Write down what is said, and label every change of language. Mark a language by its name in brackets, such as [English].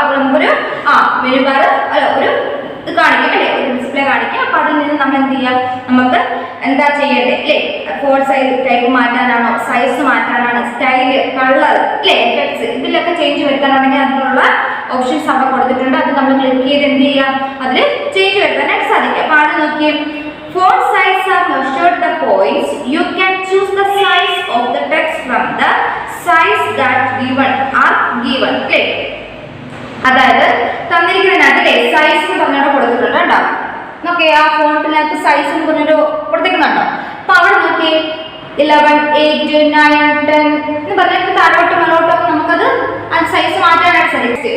[Malayalam] അപ്പോൾ നമുക്കൊരു menu bar ഒരു ഇത് കാണിക്കും അല്ലേ, ഒരു ഡിസ്പ്ലേ കാണിക്കും. അപ്പൊ അതിൽ നിന്ന് നമ്മൾ എന്ത് ചെയ്യാം, നമുക്ക് എന്താ ചെയ്യേണ്ടത് അല്ലേ, ഫോൺ സൈസ് ടൈപ്പ് മാറ്റാനാണോ, സൈസ് മാറ്റാനാണ്, സ്റ്റൈല്, കളർ അല്ലേ, എഫക്ട്സ് ഇതിലൊക്കെ ചേഞ്ച് വരുത്താനാണെങ്കിൽ അതിനുള്ള ഓപ്ഷൻസ് അവിടെ കൊടുത്തിട്ടുണ്ട്. അത് നമ്മൾ ക്ലിക്ക് ചെയ്ത് എന്ത് ചെയ്യാം, അതിൽ ചേഞ്ച് വരുത്താനായിട്ട് സാധിക്കും. അപ്പൊ ആദ്യം നോക്കിയേ, [English] font size are measured the points. You can choose the size of the text from the size that are given [Malayalam] അല്ലേ. അതായത് തന്നിരിക്കുന്നതിനകത്ത് സൈസ് എന്ന് പറഞ്ഞിട്ട് കൊടുത്തിട്ടുണ്ട് കേട്ടോ. നോക്കി ആ ഫോണ്ടിനകത്ത് സൈസ് എന്ന് പറഞ്ഞൊരു കൊടുത്തിരിക്കുന്നുണ്ടോ. അപ്പൊ അവിടെ നോക്കി 11, 8, 9, 10 എന്ന് പറഞ്ഞിട്ട് താഴോട്ട് മുന്നോട്ടൊക്കെ നമുക്കത് സൈസ് മാറ്റാനായിട്ട് സാധിക്കും.